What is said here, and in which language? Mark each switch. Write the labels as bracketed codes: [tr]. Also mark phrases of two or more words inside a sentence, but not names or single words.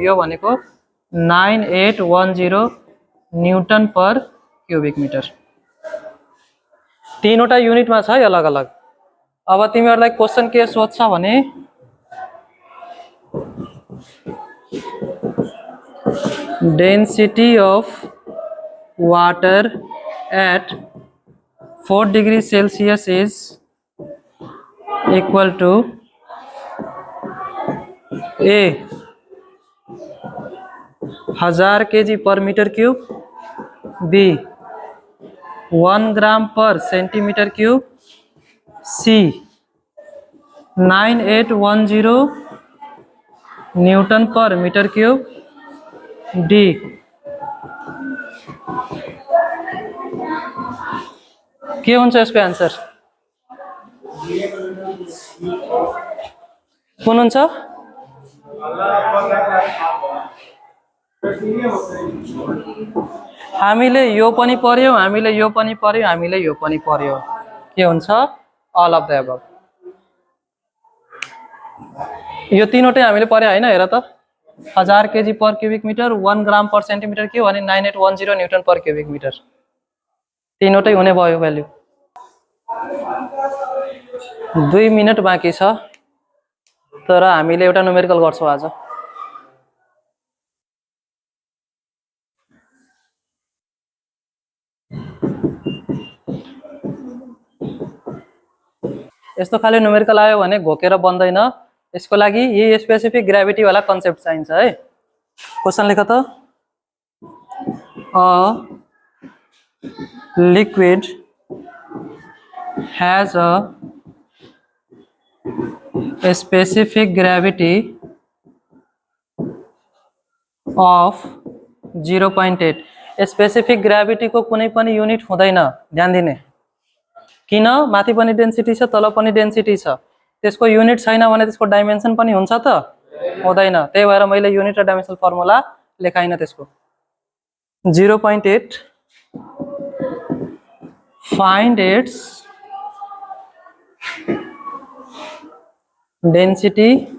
[ne] यो भनेको 9810 [en] newton per cubic metre. [ne] तीनवटा युनिटमा छ है अलग अलग। अब तिमीहरूलाई क्वेसन के सोध्छ भने [en] density of water at 4 degree celsius is equal to a 1000 kg per metre cube, b 1 gram per centimetre cube, c 9810 newton per metre cube, d [ne] के हुन्छ यसको आन्सर? कुन हुन्छ? हामीले यो पनि पर्यो, हामीले यो पनि पर्यो, हामीले यो पनि पर्यो। के हुन्छ? [en] all of the above. [ne] यो तीनवटै हामीले पर्यो हैन? हेर त, [en] 1000 kg per cubic metre, 1 gram per centimetre cube अनि 9810 newton per cubic metre. [ne] तीनवटै हुने भयो भ्यालु। 2 मिनेट बाँकी छ, तर हामीले एउटा न्युमेरिकल गर्छौं आज। यस्तो खाले न्युमेरिकल आयो भने घोकेर बन्दैन। यसको लागि यही [en] specific gravity [ne] वाला कन्सेप्ट चाहिन्छ है। क्वेशन लेख त, [en] a liquid has a specific gravity of 0.8। specific gravity [ne] को कुनै पनि युनिट हुँदैन, ध्यान दिने। किन? माथि पनि डेन्सिटी छ, तल पनि डेन्सिटी छ। त्यसको युनिट छैन भने त्यसको डाइमेन्सन पनि हुन्छ त? हुँदैन। त्यही भएर मैले युनिट र [en] dimension formula [ne] लेखाइन त्यसको। [en] 0.8 find its density